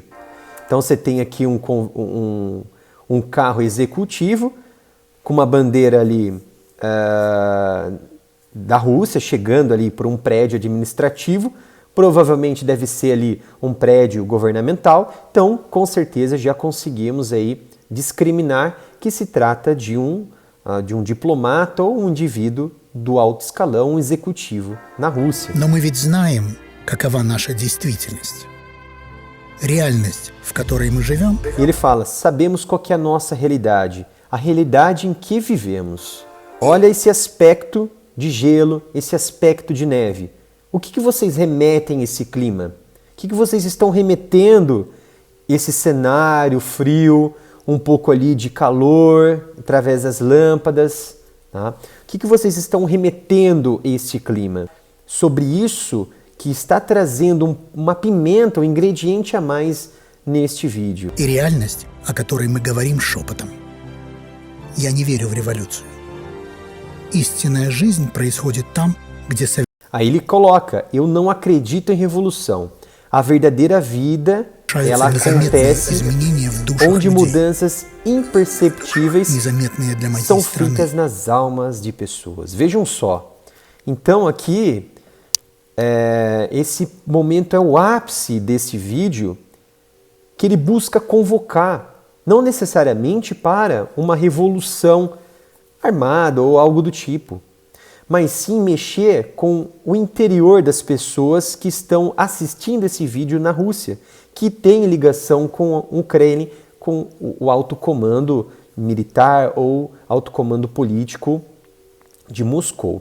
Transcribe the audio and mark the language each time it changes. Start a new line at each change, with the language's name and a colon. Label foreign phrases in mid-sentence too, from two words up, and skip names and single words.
Portuguese: Então você tem aqui um carro executivo com uma bandeira ali da Rússia, chegando ali por um prédio administrativo, provavelmente deve ser ali um prédio governamental, então com certeza já conseguimos aí discriminar que se trata de um diplomata ou um indivíduo do alto escalão, um executivo na Rússia.
Russian: Но мы ведь знаем, какова наша действительность. Реальность, в которой мы живем,
Portuguese: E ele fala, sabemos qual que é a nossa realidade, a realidade em que vivemos. Olha esse aspecto de gelo, esse aspecto de neve. O que vocês remetem a esse clima? O que vocês estão remetendo esse cenário frio, um pouco ali de calor, através das lâmpadas? Tá? O que vocês estão remetendo a este clima? Sobre isso que está trazendo uma pimenta, um ingrediente a mais neste vídeo.
Russian: и реальность, о которой мы говорим шепотом. Я не верю в революцию. Истинная жизнь происходит там, где
Portuguese: Aí ele coloca, eu não acredito em revolução. A verdadeira vida, ela acontece
Russian: изменения в душах
Portuguese: onde
Russian: людей,
Portuguese: mudanças imperceptíveis
Russian: незаметные для моей
Portuguese: são
Russian: страны.
Portuguese: feitas nas almas de pessoas. Vejam só. Então aqui esse momento é o ápice desse vídeo, que ele busca convocar, não necessariamente para uma revolução armada ou algo do tipo, mas sim mexer com o interior das pessoas que estão assistindo esse vídeo na Rússia, que tem ligação com a Ucrânia, com o alto comando militar ou alto comando político de Moscou.